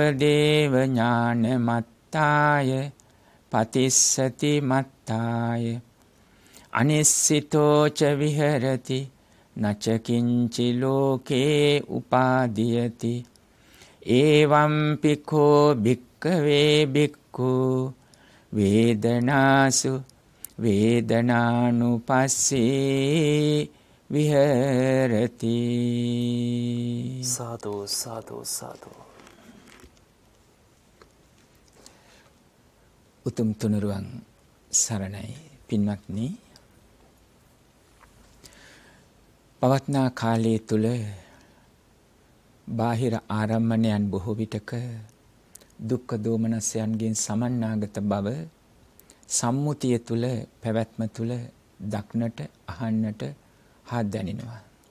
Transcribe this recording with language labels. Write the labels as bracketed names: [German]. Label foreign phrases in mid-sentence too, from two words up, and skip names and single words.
[Pali] දේව ඥානමත්තාය පතිස්සති මත්තාය අනිස්සිතෝ ච විහෙරති නච කිංචි ලෝකේ උපාදීයති එවං පිඛෝ භික්ඛවේ භික්ඛු වේදනාසු වේදනානුපස්සී විහෙරති [Sinhala] සාදු සාදු සාදු උතුම් තුනුරුවන් සරණයි පින්වත්නි පවත්නා කාලයේ තුල බාහිර ආරම්මණයන් බොහෝ විටක දුක්ඛ දෝමනස්යන්ගෙන් සමන්නාගත බව සම්මුතිය තුල පැවැත්ම තුල දක්නට අහන්නට හා දැනෙනවා.